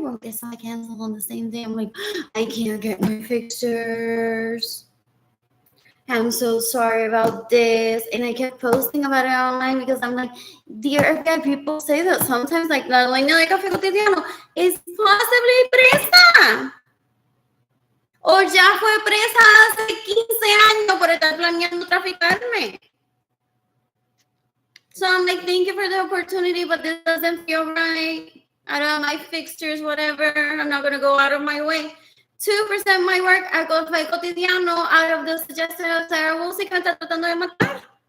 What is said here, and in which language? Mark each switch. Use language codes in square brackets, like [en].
[en] Well, guess I cancel on the same day. I'm like, I can't get my fixtures. I'm so sorry about this. And I kept posting about it online because I'm like, dear God, people say that sometimes like [es] la dueña de [en] Café Cotidiano is possibly [es] presa. O ya fue presa hace 15 años por estar planeando traficarme. [en] So I'm like, thank you for the opportunity, but this doesn't feel right. I don't have my fixtures, whatever. I'm not going to go out of my way to present my work at Café Cotidiano out of the suggestion of Sarah Woolsey [es] que me está tratando de matar.